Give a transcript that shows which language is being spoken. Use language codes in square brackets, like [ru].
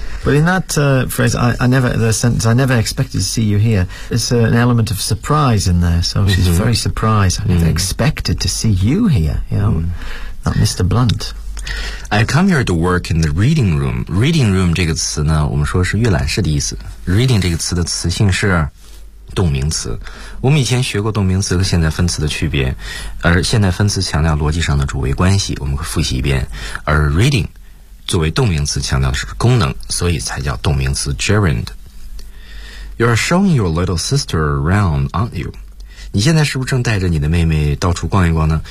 [en] But in that、phrase, I never expected to see you here, there's an element of surprise in there. So she's、mm-hmm. very surprised. I never、mm. expected to see you here, you know,、mm. not Mr. Blunt. I come here to work in the reading room. [zh] Reading room 这个词呢，我们说是阅览室的意思。 Reading 这个词的词性是动名词，我们以前学过动名词和现在分词的区别，而现在分词强调逻辑上的主谓关系，我们会复习一遍。而 reading 作为动名词强调的是功能，所以才叫动名词 gerund。 [en] You're showing your little sister around, aren't you? [zh] 你现在是不是正带着你的妹妹到处逛一逛呢？